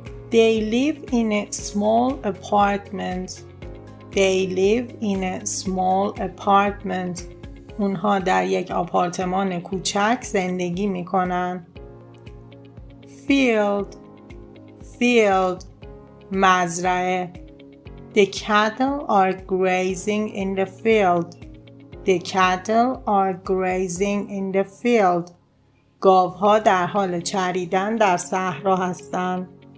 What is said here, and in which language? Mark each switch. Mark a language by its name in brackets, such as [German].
[English] They live in a small apartment. They live in a small apartment. [Persian] اونها در یک آپارتمان کوچک زندگی میکنن. Field مزرعه. [English] The cattle are grazing in the field. The cattle are grazing in the field. [Persian] گاوها در حال چریدن در صحرا هستند.